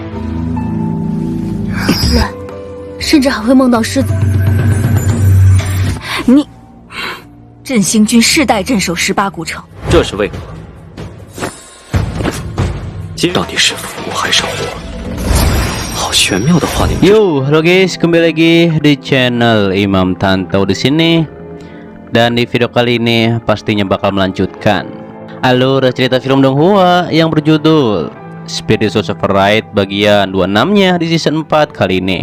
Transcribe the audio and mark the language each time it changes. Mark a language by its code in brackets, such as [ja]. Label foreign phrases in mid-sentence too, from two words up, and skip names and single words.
[zh] 乱，甚至还会梦到狮子。你，振兴军世代镇守18古城，这是为何？到底是福还是祸？好玄妙的话里。 [id] Yo, halo guys, kembali lagi di channel Imam Tantau di sini. Dan di video kali ini pastinya bakal melanjutkan alur cerita film Donghua yang berjudul Spirit Sorcerer Ride bagian 26-nya di season 4 kali ini.